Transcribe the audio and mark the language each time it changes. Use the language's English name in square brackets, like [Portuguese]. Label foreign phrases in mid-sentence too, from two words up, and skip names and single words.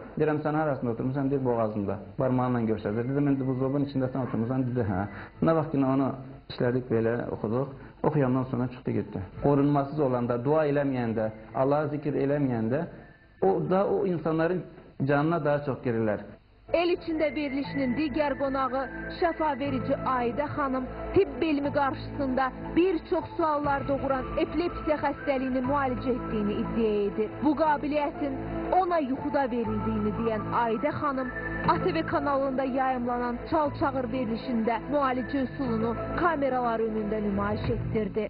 [Turkish] Dedim sen arasında oturmuşsan, bir boğazımda, parmağımla gösterdi. Dedim bu zobun içinde sen oturmuşsan, dedi ha. Ne vakit onu işledik böyle okuduk. [Azerbaijani] Okuyandan sonra çıktı gitti. Korunmasız olanda, dua eləməyəndə, Allah'a zikir eləməyəndə o insanların canına daha çok girirler. El içində verilişinin digər qonağı şəfa verici Aidə xanım tibb elmi qarşısında bir çox suallar doğuran epilepsiya xəstəliyini müalicə etdiyini iddia edir. Bu qabiliyyətin ona yuxuda verildiyini deyən Aidə xanım ATV kanalında yayımlanan Çal-Çağır verilişində müalicə üsulunu kameralar önündə nümayiş etdirdi.